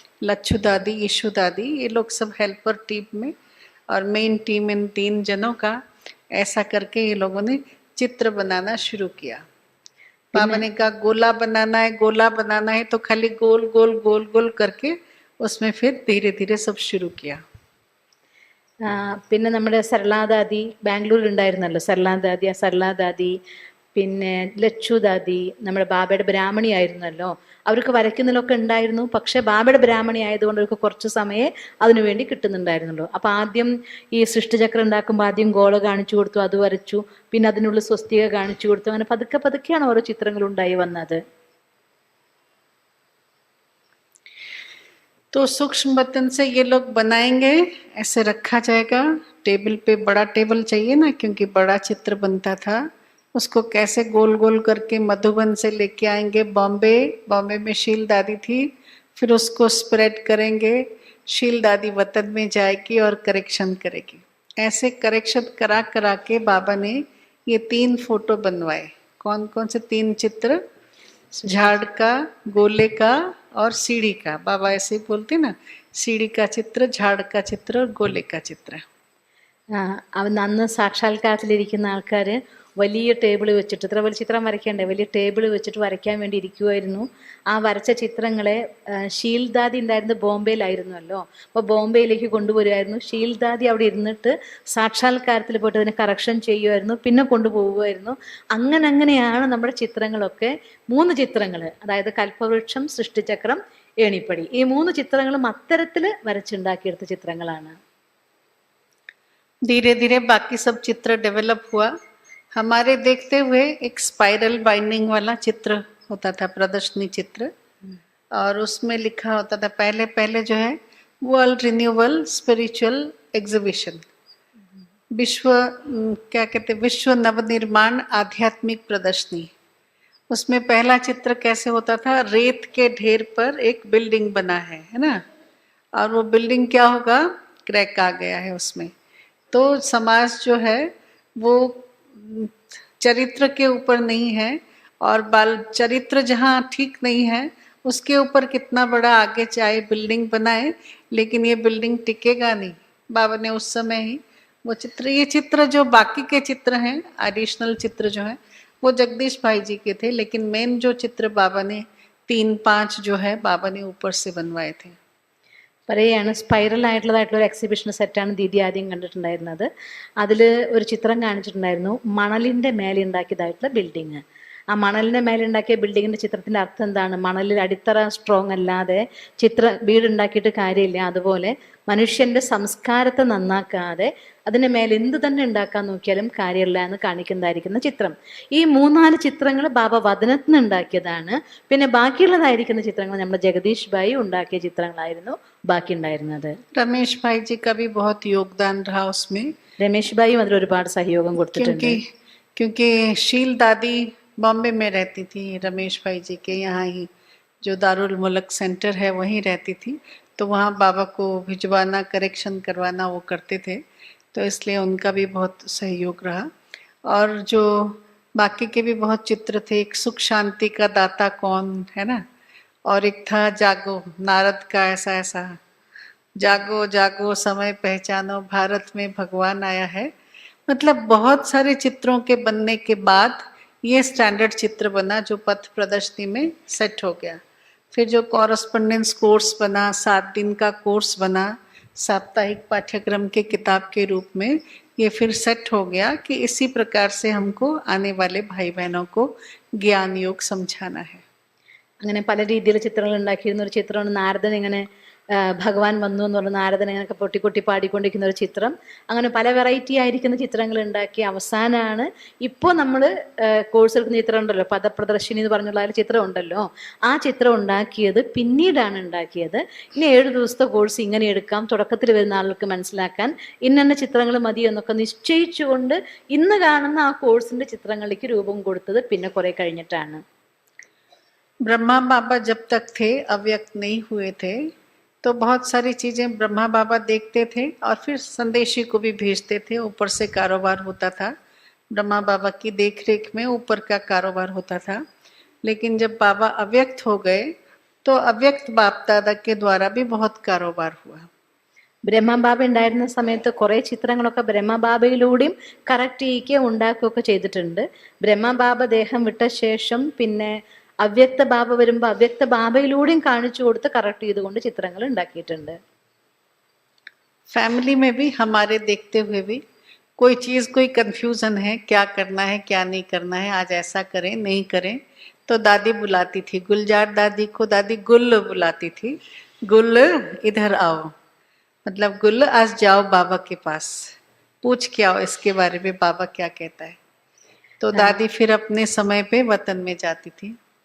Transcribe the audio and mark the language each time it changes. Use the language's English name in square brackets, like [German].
[Hindi] लच्छू दादी, यीशु दादी, ये लोग सब हेल्पर टीम में, और मेन टीम इन 3 जनों का. ऐसा करके ये लोगों ने चित्र बनाना शुरू किया. बाबा ने कहा गोला बनाना है, गोला बनाना है, तो खाली गोल गोल गोल गोल करके उसमें फिर धीरे धीरे सब शुरू किया. [Malayalam] പിന്നെ നമ്മുടെ സർലാദാദി ബാംഗ്ലൂരിൽ ഉണ്ടായിരുന്നല്ലോ, സർലാദാദി, ആ സർലാദാദി, പിന്നെ ലച്ചു ദാദി നമ്മുടെ ബാബയുടെ ബ്രാഹ്മണി ആയിരുന്നല്ലോ. അവർക്ക് വരയ്ക്കുന്നതിലൊക്കെ ഉണ്ടായിരുന്നു. പക്ഷെ ബാബയുടെ ബ്രാഹ്മണി ആയതുകൊണ്ട് അവർക്ക് കുറച്ച് സമയമേ അതിനുവേണ്ടി കിട്ടുന്നുണ്ടായിരുന്നുള്ളൂ. അപ്പം ആദ്യം ഈ സൃഷ്ടിചക്രം ഉണ്ടാക്കുമ്പോൾ ആദ്യം ഗോള കാണിച്ചു കൊടുത്തു, അത് വരച്ചു. പിന്നെ അതിനുള്ള സ്വസ്തിക കാണിച്ചു കൊടുത്തു. അങ്ങനെ പതുക്കെ പതുക്കെയാണ് ഓരോ ചിത്രങ്ങൾ ഉണ്ടായി വന്നത്. [Hindi] तो सूक्ष्म बर्तन से ये लोग बनाएंगे, ऐसे रखा जाएगा टेबल पे. बड़ा टेबल चाहिए ना, क्योंकि बड़ा चित्र बनता था. उसको कैसे गोल गोल करके मधुबन से लेके आएंगे बॉम्बे, बॉम्बे में शील दादी थी, फिर उसको स्प्रेड करेंगे, शील दादी वतन में जाएगी और करेक्शन करेगी। ऐसे करेक्शन करा करा के बाबा ने ये 3 फोटो बनवाए। कौन कौन से 3 चित्र? झाड़ का, गोले का और सीढ़ी का। बाबा ऐसे ही बोलते ना, सीढ़ी का चित्र, झाड़ का चित्र और गोले का चित्र। [Malayalam] അവൻ അന്ന് സാക്ഷാത്കാരത്തിലിരിക്കുന്ന ആൾക്കാർ വലിയ ടേബിൾ വെച്ചിട്ട്, ഇത്ര വലിയ ചിത്രം വരയ്ക്കണ്ടേ, വലിയ ടേബിൾ വെച്ചിട്ട് വരയ്ക്കാൻ വേണ്ടി ഇരിക്കുമായിരുന്നു. ആ വരച്ച ചിത്രങ്ങളെ ഷീൽദാദി ഉണ്ടായിരുന്നത് ബോംബെയിലായിരുന്നല്ലോ, അപ്പോൾ ബോംബെയിലേക്ക് കൊണ്ടുവരുമായിരുന്നു. ഷീൽദാദി അവിടെ ഇരുന്നിട്ട് സാക്ഷാത്കാരത്തിൽ പോയിട്ട് അതിനെ കറക്ഷൻ ചെയ്യുമായിരുന്നു, പിന്നെ കൊണ്ടുപോകുമായിരുന്നു. അങ്ങനെയാണ് നമ്മുടെ ചിത്രങ്ങളൊക്കെ 3 ചിത്രങ്ങൾ, അതായത് കൽപ്പവൃക്ഷം, സൃഷ്ടിചക്രം, ഏണിപ്പടി, ഈ 3 ചിത്രങ്ങളും അത്തരത്തിൽ വരച്ചുണ്ടാക്കിയെടുത്ത ചിത്രങ്ങളാണ്. [Hindi] धीरे धीरे बाकी सब चित्र डेवलप हुआ। हमारे देखते हुए एक स्पाइरल बाइंडिंग वाला चित्र होता था, प्रदर्शनी चित्र, और उसमें लिखा होता था पहले पहले जो है [English] world renewal spiritual exhibition, [Hindi] विश्व क्या कहते, विश्व नवनिर्माण आध्यात्मिक प्रदर्शनी। उसमें पहला चित्र कैसे होता था? रेत के ढेर पर एक बिल्डिंग बना है ना, और वो बिल्डिंग क्या होगा? क्रैक आ गया है उसमें। तो समाज जो है वो चरित्र के ऊपर नहीं है, और बाल चरित्र जहाँ ठीक नहीं है उसके ऊपर कितना बड़ा आगे चाहे बिल्डिंग बनाए, लेकिन ये बिल्डिंग टिकेगा नहीं। बाबा ने उस समय ही वो चित्र, ये चित्र जो बाकी के चित्र हैं, एडिशनल चित्र जो हैं, वो जगदीश भाई जी के थे, लेकिन मेन जो चित्र बाबा ने 3-5 जो है बाबा ने ऊपर से बनवाए थे। [Malayalam] പറയുകയാണ്, സ്പൈറൽ ആയിട്ടുള്ളൊരു എക്സിബിഷൻ സെറ്റാണ് ദീദി ആദ്യം കണ്ടിട്ടുണ്ടായിരുന്നത്. അതിൽ ഒരു ചിത്രം കാണിച്ചിട്ടുണ്ടായിരുന്നു, മണലിൻ്റെ മേലെ ഉണ്ടാക്കിയതായിട്ടുള്ള ബിൽഡിങ്. ആ മണലിൻ്റെ മേലെ ഉണ്ടാക്കിയ ബിൽഡിങ്ങിൻ്റെ ചിത്രത്തിൻ്റെ അർത്ഥം എന്താണ്? മണലിൽ അടിത്തറ സ്ട്രോങ് അല്ലാതെ വീടുണ്ടാക്കിയിട്ട് കാര്യമില്ല. അതുപോലെ മനുഷ്യൻ്റെ സംസ്കാരത്തെ നന്നാക്കാതെ അതിൻ്റെ മേലെ എന്ത് തന്നെ ഉണ്ടാക്കാൻ നോക്കിയാലും കാര്യമില്ല എന്ന് കാണിക്കുന്നതായിരിക്കുന്ന ചിത്രം. ഈ 3-4 ചിത്രങ്ങൾ ബാബ വദനത്തിൽ നിന്ന് ഉണ്ടാക്കിയതാണ്. പിന്നെ ബാക്കിയുള്ളതായിരിക്കുന്ന ചിത്രങ്ങൾ നമ്മുടെ ജഗദീഷ് ഭായി ഉണ്ടാക്കിയ ചിത്രങ്ങളായിരുന്നു ബാക്കി ഉണ്ടായിരുന്നത്. [Hindi] रमेश भाई जी का भी बहुत योगदान रहा उसमें। [Malayalam] രമേശ് ഭായിയും അതിൽ ഒരുപാട് സഹയോഗം കൊടുത്തിട്ടുണ്ട്. [Hindi] क्योंकि शील दादी बॉम्बे में रहती थी, रमेश भाई जी के यहाँ ही जो दारुल मुल्क सेंटर है वहीं रहती थी, तो वहाँ बाबा को भिजवाना, करेक्शन करवाना वो करते थे, तो इसलिए उनका भी बहुत सहयोग रहा। और जो बाकी के भी बहुत चित्र थे, एक सुख शांति का दाता कौन है ना, और एक था जागो, नारद का ऐसा ऐसा, जागो जागो समय पहचानो, भारत में भगवान आया है। मतलब बहुत सारे चित्रों के बनने के बाद ये स्टैंडर्ड चित्र बना जो पथ प्रदर्शनी में सेट हो गया। फिर जो कॉरस्पोंडेंस कोर्स बना, 7 दिन का कोर्स बना, साप्ताहिक पाठ्यक्रम के किताब के रूप में, ये फिर सेट हो गया कि इसी प्रकार से हमको आने वाले भाई बहनों को ज्ञान योग समझाना है। [Malayalam] അങ്ങനെ പല രീതിയിൽ ചിത്രങ്ങൾ ഉണ്ടാക്കിയിരുന്ന ഒരു ചിത്രമാണ് നാരദൻ ഇങ്ങനെ ഭഗവാൻ വന്നു എന്ന് പറഞ്ഞ നാരദൻ ഇങ്ങനെയൊക്കെ പൊട്ടിക്കൊട്ടി പാടിക്കൊണ്ടിരിക്കുന്ന ഒരു ചിത്രം. അങ്ങനെ പല വെറൈറ്റി ആയിരിക്കുന്ന ചിത്രങ്ങൾ ഉണ്ടാക്കി അവസാനമാണ് ഇപ്പോൾ നമ്മൾ കോഴ്സ് എടുക്കുന്ന ചിത്രം ഉണ്ടല്ലോ, പദപ്രദർശിനി എന്ന് പറഞ്ഞുള്ള ഒരു ചിത്രം ഉണ്ടല്ലോ, ആ ചിത്രം ഉണ്ടാക്കിയത് പിന്നീടാണ് ഉണ്ടാക്കിയത്. ഇനി 7 ദിവസത്തെ കോഴ്സ് ഇങ്ങനെ എടുക്കാം, തുടക്കത്തിൽ വരുന്ന ആളുകൾക്ക് മനസ്സിലാക്കാൻ ഇന്ന ചിത്രങ്ങൾ മതി എന്നൊക്കെ നിശ്ചയിച്ചുകൊണ്ട് ഇന്ന് കാണുന്ന ആ കോഴ്സിൻ്റെ ചിത്രങ്ങളിലേക്ക് രൂപം കൊടുത്തത് പിന്നെ കുറേ കഴിഞ്ഞിട്ടാണ്. [Hindi] ब्रह्मा बाबा जब तक थे, अव्यक्त नहीं हुए थे, तो बहुत सारी चीज़ें ब्रह्मा बाबा देखते थे और फिर संदेशी को भी भेजते थे। ऊपर से कारोबार होता था, ब्रह्मा बाबा की देख रेख में ऊपर का कारोबार होता था। लेकिन जब बाबा अव्यक्त हो गए तो अव्यक्त बाप दादा के द्वारा भी बहुत कारोबार हुआ। [Malayalam] ബ്രഹ്മബാബ ഉണ്ടായിരുന്ന സമയത്ത് കുറേ ചിത്രങ്ങളൊക്കെ ബ്രഹ്മബാബയിലൂടെയും കറക്റ്റ് ചെയ്യുകയും ഉണ്ടാക്കുകയൊക്കെ ചെയ്തിട്ടുണ്ട്. ബ്രഹ്മബാബ ദേഹം വിട്ട ശേഷം പിന്നെ അവ്യക്ത ബാബ വരുമ്പോൾ അവ്യക്ത ബാബയിലൂടെയും കാണിച്ചു കൊടുത്ത് കറക്റ്റ് ചെയ്തുകൊണ്ട് ചിത്രങ്ങൾ ഉണ്ടാക്കിയിട്ടുണ്ട്. [Hindi] फैमिली में भी हमारे देखते हुए भी कोई चीज़, कोई कंफ्यूजन है, क्या करना है क्या नहीं करना है, आज ऐसा करें नहीं करें, तो दादी बुलाती थी, गुलजार दादी को दादी गुल बुलाती थी, गुल इधर आओ, मतलब गुल आज जाओ बाबा के पास, पूछ के आओ इसके बारे में बाबा क्या कहता है। तो दादी फिर अपने समय पे वतन में जाती थी.